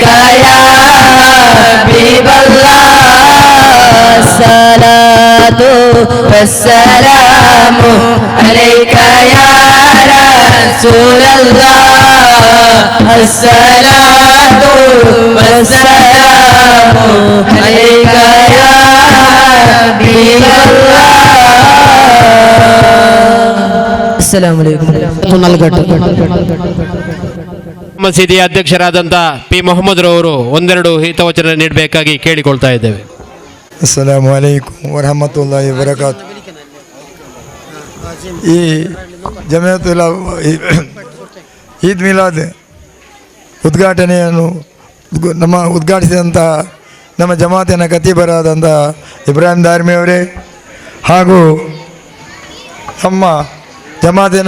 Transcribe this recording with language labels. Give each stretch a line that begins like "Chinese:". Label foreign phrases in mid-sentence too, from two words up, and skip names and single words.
Arabic: يا حبيب الله الصلاة والسلام عليك يا رسول الله الصلاة والسلام عليك يا حبيب الله السلام عليكم
Kannada: ಮಸೀದಿಯ ಅಧ್ಯಕ್ಷರಾದಂಥ ಪಿ ಮೊಹಮ್ಮದ್ ರವರು ಒಂದೆರಡು ಹಿತವಚನ ನೀಡಬೇಕಾಗಿ ಕೇಳಿಕೊಳ್ತಾ ಇದ್ದೇವೆ.
Arabic: السلام عليكم ورحمة الله وبركاته.
Kannada: ಈ ಜಮಿಯತುಲ್ ಈದ್ ಮಿಲಾದ್ ಉದ್ಘಾಟನೆಯನ್ನು ಉದ್ಘಾಟಿಸಿದಂಥ ನಮ್ಮ ಜಮಾತಿನ ಖತೀಬರಾದಂಥ ಇಬ್ರಾಹಿಂ ದಾರ್ಮಿ ಅವರೇ ಹಾಗೂ ನಮ್ಮ ಜಮಾತಿನ